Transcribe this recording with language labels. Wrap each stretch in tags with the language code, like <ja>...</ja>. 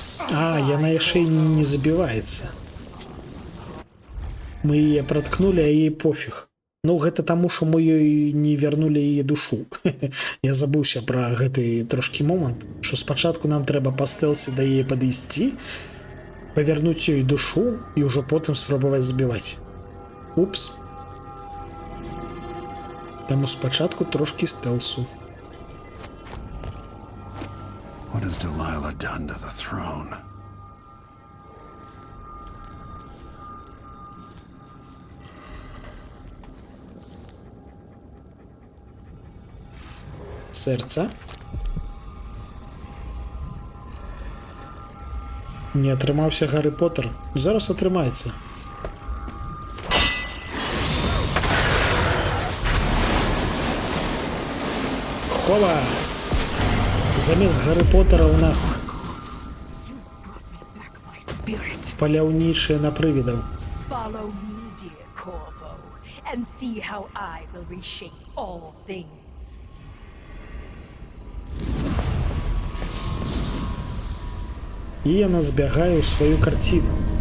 <be>А, яна яшчэ не забіваецца. Мы яе праткнули, а ей пофіг. Ну, гэта таму, што мы ёй не вярнули яе душу. Я забыўся пра гэты трошкі момант, што спачатку нам трэба па стэлсе да яе падысці, павярнуць ёй душу і ўжо потым спрабаваць забіваць. Упс. Таму спачатку трошкі стэлсу.</be> <en>What has Delilah done to the throne?</en> <be>Сердце. Не атрымаўся Гаррі Поттер. Зараз атрымаецца. Хова! Замест Гаррі Поттера у нас паляўнічыя на прывідаў.</be> <en>Follow me, dear Corvo, and see how I will reshape all things.</en> <be>І яна збягае ў сваю карціну.</be>